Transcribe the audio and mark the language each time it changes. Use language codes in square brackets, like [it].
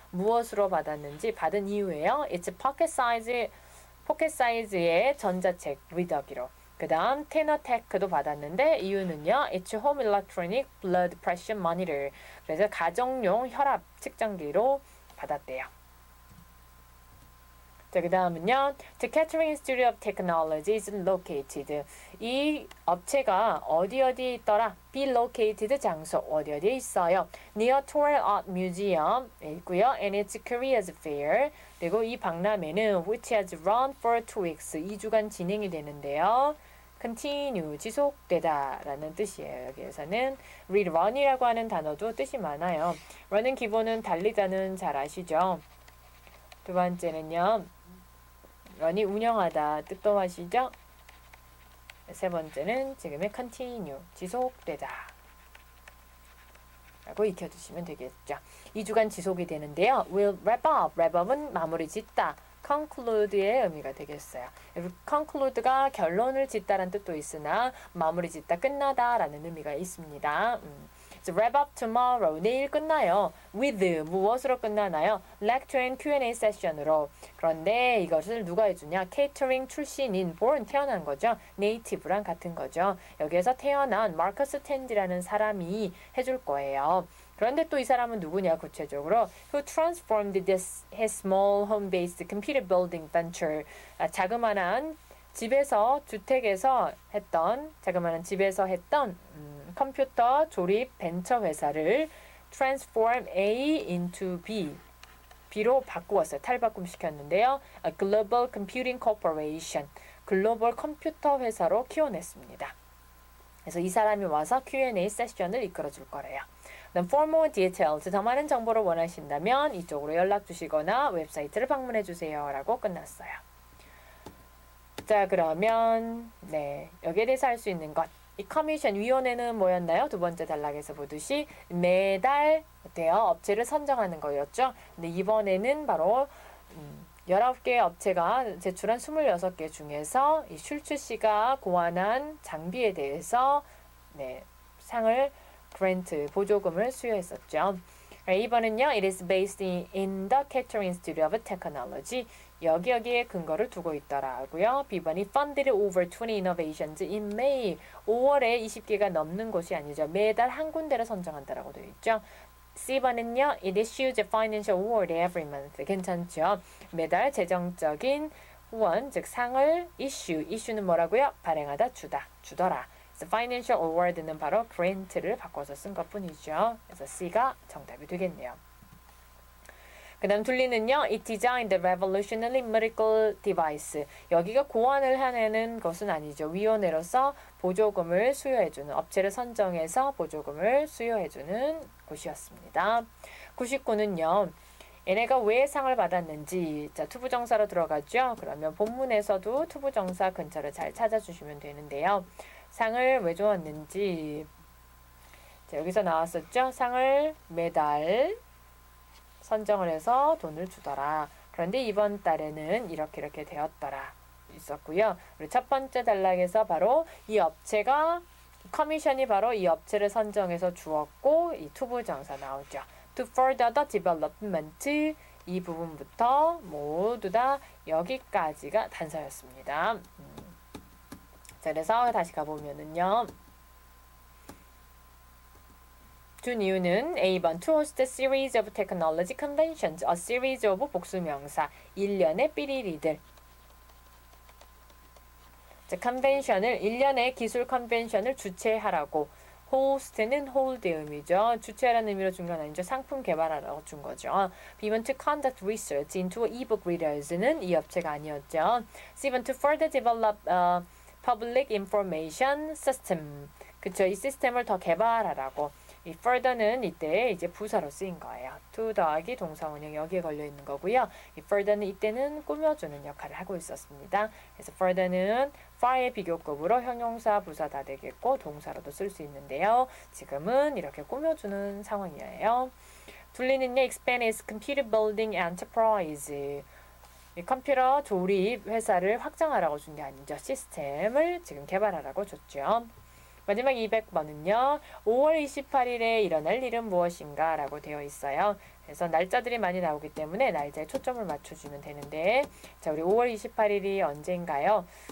[ko] 무엇으로 받았는지 받은 이유예요. [en] It's pocket size [ko] 의 전자책 리더기로. 그 다음 테너테크도 받았는데 이유는요. [en] It's home electronic blood pressure monitor. [ko] 그래서 가정용 혈압 측정기로 받았대요. 자, 그 다음은요. [en] The Catering Institute of Technology is located. [ko] 이 업체가 어디에 있더라? [en] Be located [ko] 장소 어디에 있어요? [en] Near Toral Art Museum [ko] 있고요. [en] And it's Korea's fair. [ko] 그리고 이 박람회는 [en] which has run for 2 weeks. [ko] 2주간 진행이 되는데요. continue, 지속되다 라는 뜻이에요. 여기에서는 run이라고 하는 단어도 뜻이 많아요. run은 기본은 달리다는 잘 아시죠? 두 번째는요. run이 운영하다 뜻도 아시죠? 세 번째는 지금의 continue, 지속되다 라고 익혀두시면 되겠죠. 2주간 지속이 되는데요. [en] will wrap up, wrap up은 [ko] 마무리 짓다. conclude의 의미가 되겠어요. conclude가 결론을 짓다라는 뜻도 있으나 마무리 짓다, 끝나다 라는 의미가 있습니다. [en] wrap up tomorrow, [ko] 내일 끝나요. with, 무엇으로 끝나나요? [en] lecture and Q&A 세션으로. [ko] 그런데 이것을 누가 해주냐? catering 출신인, born, 태어난 거죠. native랑 같은 거죠. 여기에서 태어난 마커스 텐디라는 사람이 해줄 거예요. 그런데 또 이 사람은 누구냐 구체적으로 [en] who transformed his small home-based computer building venture. [ko] 자그마한 집에서 주택에서 했던 자그마한 집에서 했던 컴퓨터 조립 벤처 회사를 [en] transform A into B [ko] 로 바꾸었어요. 탈바꿈 시켰는데요. A Global Computing Corporation, 글로벌 컴퓨터 회사로 키워냈습니다. 그래서 이 사람이 와서 Q&A 세션을 이끌어줄 거래요. [en] For more details, [ko] 더 많은 정보를 원하신다면 이쪽으로 연락 주시거나 웹사이트를 방문해 주세요. 라고 끝났어요. 자, 그러면 여기에 대해서 할 수 있는 것. 이 커미션 위원회는 뭐였나요? 두 번째 단락에서 보듯이 매달 업체를 선정하는 거였죠. 근데 이번에는 바로 19개 업체가 제출한 26개 중에서 이 슐츠 씨가 고안한 장비에 대해서 상을 그랜트 보조금을 수여했었죠. A번은요. [en] It is based in the Kettering Institute of Technology. [ko] 여기에 근거를 두고 있더라고요. [en] B번이 funded over 20 innovations in May. [ko] 5월에 20개가 넘는 곳이 아니죠. 매달 한 군데를 선정한다라고 되어 있죠. C번은요. [en] It issues a financial award every month. [ko] 괜찮죠? 매달 재정적인 후원, 즉 상을 issue는 뭐라고요? 발행하다 주더라. 그래서 financial award는 바로 grant를 바꿔서 쓴 것뿐이죠. 그래서 C가 정답이 되겠네요. 그 다음 둘리는요. [en] It designed the revolutionary medical device. [ko] 여기가 고안을 해내는 것은 아니죠. 위원회로서 보조금을 수여해주는, 업체를 선정해서 보조금을 수여해주는 곳이었습니다. 99는요. 얘네가 왜 상을 받았는지, 자, 투부정사로 들어가죠. 그러면 본문에서도 투부정사 근처를 잘 찾아주시면 되는데요. 상을 왜 주었는지, 자, 여기서 나왔었죠. 상을 매달 선정을 해서 돈을 주더라. 그런데 이번 달에는 이렇게 되었더라. 있었고요. 우리 첫 번째 단락에서 바로 이 업체가 커미션이 바로 이 업체를 선정해서 주었고 이 투부정사 나오죠. [en] To further the development, [ko] 이 부분부터 모두 다 여기까지가 단서였습니다. 자, 그래서 다시 가보면은요. 준 이유는 [en] A번 to host a series of technology conventions, a series of [ko] 복수명사, 1년의 삐리리들. 자, 컨벤션을 1년의 기술 컨벤션을 주최하라고. host는 hold의 의미죠. 주최하라는 의미로 준 건 아니죠. 상품 개발하라고 준 거죠. [en] B번 to conduct research into ebook readers는 [ko] 이 업체가 아니었죠. [en] C번 to further develop public information system. [ko] 그쵸. 이 시스템을 더 개발하라고. 이 further는 이때 이제 부사로 쓰인 거예요. to 더하기 동사원형 여기에 걸려 있는 거고요. 이 further는 이때는 꾸며주는 역할을 하고 있었습니다. 그래서 further는 far의 비교급으로 형용사, 부사 다 되겠고 동사로도 쓸 수 있는데요. 지금은 이렇게 꾸며주는 상황이에요. 둘리는요. [en] expand its computer building enterprise. [ko] 이 컴퓨터 조립 회사를 확장하라고 준 게 아니죠. 시스템을 지금 개발하라고 줬죠. 마지막 200번은요. 5월 28일에 일어날 일은 무엇인가 라고 되어 있어요. 그래서 날짜들이 많이 나오기 때문에 날짜에 초점을 맞춰주면 되는데 자, 우리 5월 28일이 언제인가요?